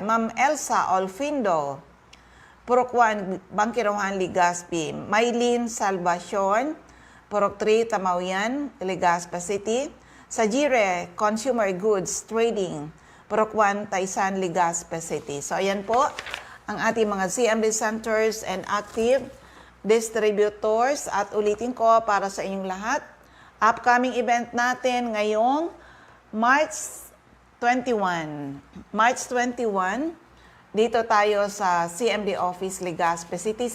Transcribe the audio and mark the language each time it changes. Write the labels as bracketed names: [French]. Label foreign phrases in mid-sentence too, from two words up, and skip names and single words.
[Filipino] Ma'am Elsa Olfindo, Purok 1, Bangkiruhan, Legazpi. Maylene Salvacion, Purok 3, Tamawian, Legazpi City. Sajire Consumer Goods Trading, Purok 1, Taysan, Legazpi City. So, ayan po ang ating mga [English] CMD centers and active distributors. [Filipino] At ulitin ko para sa inyong lahat, [English] upcoming event [Filipino] natin ngayong March 21. March 21, dito tayo sa CMD Office, Legazpi City.